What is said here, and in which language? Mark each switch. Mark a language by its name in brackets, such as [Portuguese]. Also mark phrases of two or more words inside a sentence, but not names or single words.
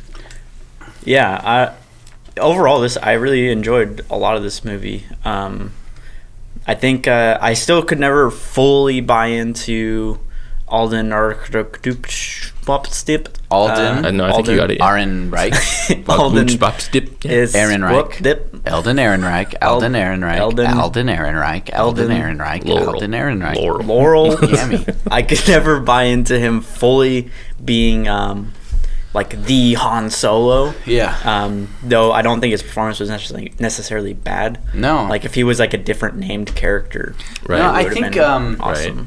[English] Yeah, overall, I really enjoyed a lot of this movie. I think I still could never fully buy into Alden Arkdupstip. Alden. No, I think you got it. Aaron Reich. Alden Dip. is Aaron Reich. Dip. Eldon Ehrenreich. Alden Ehrenreich. Alden Ehrenreich. Alden Ehrenreich. Laurel. Alden Ehrenreich. Laurel. Yammy. I could never buy into him fully being like the Han Solo. Yeah. Though I don't think his performance was necessarily bad. No. Like if he was like a different named character. Right. No, it I would've think been awesome.